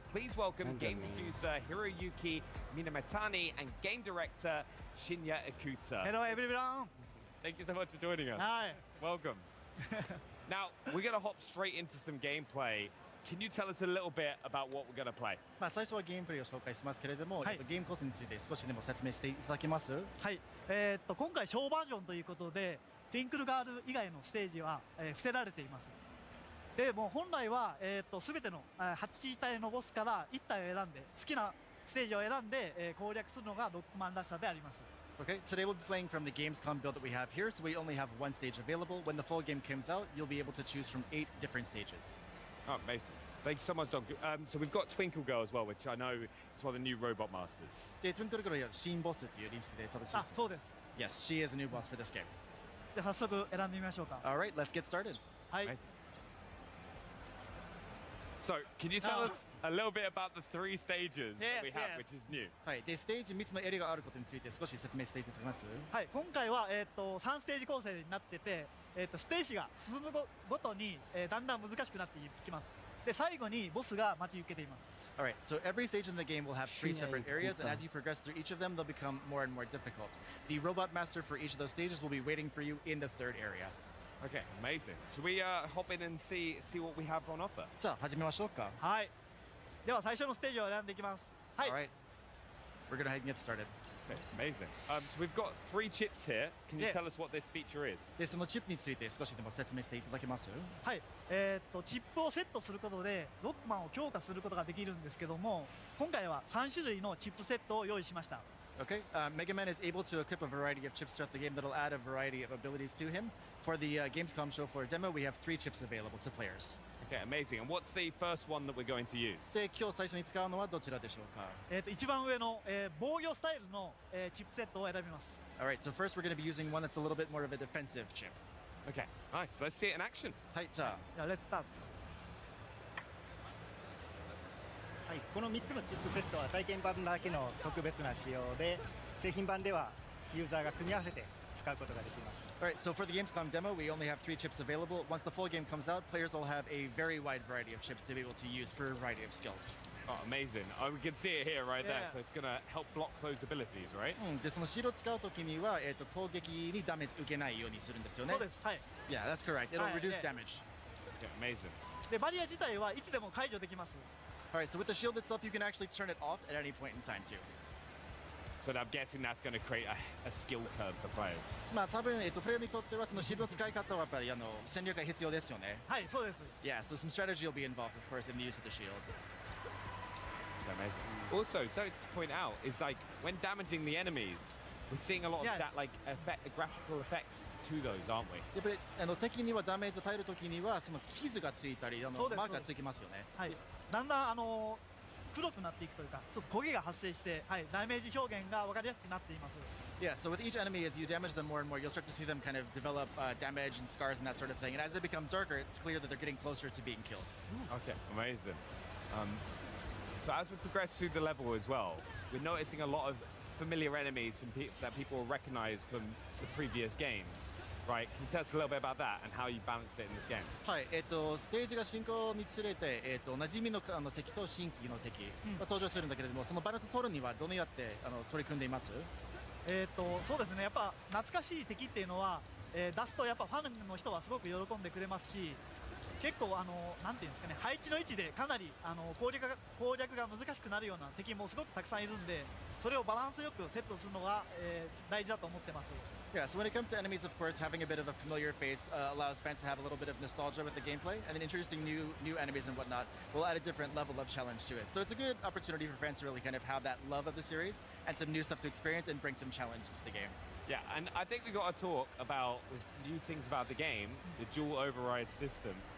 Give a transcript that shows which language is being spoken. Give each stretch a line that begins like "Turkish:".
English: Please welcome game producer Hiroyuki Minamatani and game director Shinya Ikuta. Hello everyone. Thank you so much for joining us. Hi. Welcome. Now, we're going to hop straight into some gameplay. Can you tell us a little bit about what we're going to play?
Japanese: 最初はゲームプレイを紹介しますけれども、ゲームコースについて少しでも説明していただけます？はい。今回小バージョンということで、ティンクルガール以外のステージは、伏せられています。で、もう本来はすべての8体のボスから1体を選んで、好きなステージを選んで、攻略するのがロックマンらしさであります。
English: Okay, today we'll be playing from the Gamescom build that we have here, so we only have one stage available. When the full game comes out, you'll be able to choose from 8 different stages. Oh, amazing. Thank you so much, Dog. So we've got Twinkle Girl as well, which I know is one of the new robot masters.
Japanese: で、Twinkle Girl は新ボスという認識で正しいです。そうです。
English: Yes, she is a new boss for this game.
Japanese: じゃあ早速選んでみましょうか。
English: All right, let's get started.
Japanese: はい。
English: So, can you tell us a little bit about the 3 stages that we have, which is new?
Japanese: はい。で、ステージ3つのエリアがあることについて少し説明していただけます？はい。今回は3ステージ構成になってて、ステージが進むごとにだんだん難しくなっていきます。で、最後にボスが待ち受けています。
English: All right, so every stage in the game will have 3 separate areas, and as you progress through each of them, they'll become more and more difficult. The robot master for each of those stages will be waiting for you in the 3rd area. Okay, amazing. Should we hop in and see what we have on offer?
Japanese: じゃあ始めましょうか。はい。では最初のステージを選んでいきます。はい。
English: All right. We're gonna get started. Okay, amazing. So we've got 3 chips here. Can you tell us what this feature is?
Japanese: で、そのチップについて少しでも説明していただけます？はい。チップをセットすることでロックマンを強化することができるんですけども、今回は3種類のチップセットを用意しました。
English: Okay, Mega Man is able to equip a variety of chips throughout the game that'll add a variety of abilities to him. For the Gamescom show floor demo, we have 3 chips available to players. Okay, amazing. And what's the first one that we're going to use?
Japanese: で、今日最初に使うのはどちらでしょうか？一番上の、防御スタイルの、チップセットを選びます。
English: All right, so first we're going to be using one that's a little bit more of a defensive chip. Okay, nice. Let's see it in action.
Japanese: はい、じゃあ、
English: Let's start.
Japanese: はい、この3つのチップセットは体験版だけの特別な仕様で、製品版ではユーザーが組み合わせて使うことができます。
English: All right, so for the Gamescom demo, we only have 3 chips available. Once the full game comes out, players will have a very wide variety of chips to be able to use for a variety of skills. Oh, amazing. We can see it here right there, so it's going to help block those abilities, right?
Japanese: で、そのシールを使うときには、攻撃にダメージ受けないようにするんですよね。そうです。はい。
English: Yeah, that's correct. It'll reduce damage. Okay, amazing.
Japanese: で、バリア自体はいつでも解除できます。
English: All right, so with the shield itself, you can actually turn it off at any point in time too. So I'm guessing that's going to create a skill curve for players.
Japanese: まあ多分プレイヤーにとってはそのシールの使い方はやっぱり戦略が必要ですよね。はい、そうです。
English: Yeah, so some strategy will be involved, of course, in the use of the shield. Amazing. Also, so to point out, is like when damaging the enemies, we're seeing a lot of that like graphical effects to those, aren't we?
Japanese: やっぱり敵にはダメージを与えるときにはその傷がついたりマークがついてますよね。はい。だんだん黒くなっていくというか、ちょっと焦げが発生して、はい、ダメージ表現が分かりやすくなっています。
English: Yeah, so with each enemy, as you damage them more and more, you'll start to see them kind of develop damage and scars and that sort of thing. And as they become darker, it's clear that they're getting closer to being killed. Okay, amazing. So as we progress through the level as well, we're noticing a lot of familiar enemies that people will recognize from the previous games. Right, can you tell us a little bit about that and how you balanced it in this game?
Japanese: はい、ステージが進行につれて、馴染みの敵と新規の敵が登場するんだけれども、そのバランスを取るにはどのようにやって取り組んでいます？そうですね、やっぱ懐かしい敵っていうのは出すとやっぱファンの人はすごく喜んでくれますし、結構なんていうんですかね、配置の位置でかなり攻略が難しくなるような敵もすごくたくさんいるんで、それをバランスよくセットするのが、大事だと思ってます。
English: Yeah, so when it comes to enemies, of course, having a bit of a familiar face allows fans to have a little bit of nostalgia with the gameplay, and then introducing new enemies and whatnot will add a different level of challenge to it. So it's a good opportunity for fans to really kind of have that love of the series and some new stuff to experience and bring some challenges to the game. Yeah, and I think we've got to talk about with new things about the game, the dual override system.